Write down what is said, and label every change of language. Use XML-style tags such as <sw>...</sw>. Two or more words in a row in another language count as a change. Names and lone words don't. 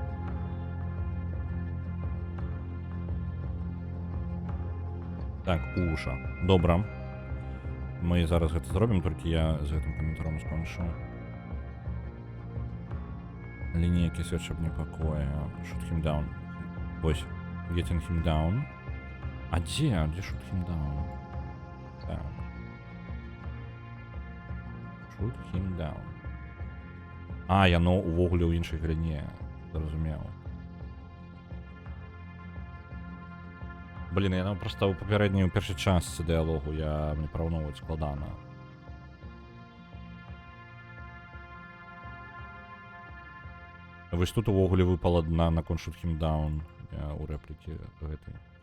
<be>Так, уша. Добра. Мы зараз гэта зробім, толькі я з гэтым каментаром скончу. Лінейкі сведчаць непакоя.</be> <en>Shoot him down. Вось. Getting him down.</en> <be>А дзе</be> <en>shoot him down?</en> <be>Так.</be> <en>Shoot him down.</en> <be>А, яно увогуле ў іншай галіне. Зразумеў. Блін, яно проста ў папярэдняй, у першай частцы дыялогу мне параўноўваць складана. Вось тут увогуле выпала на</be> <en>Shoot Him Down</en> <be>у рэплікі гэтай.</be>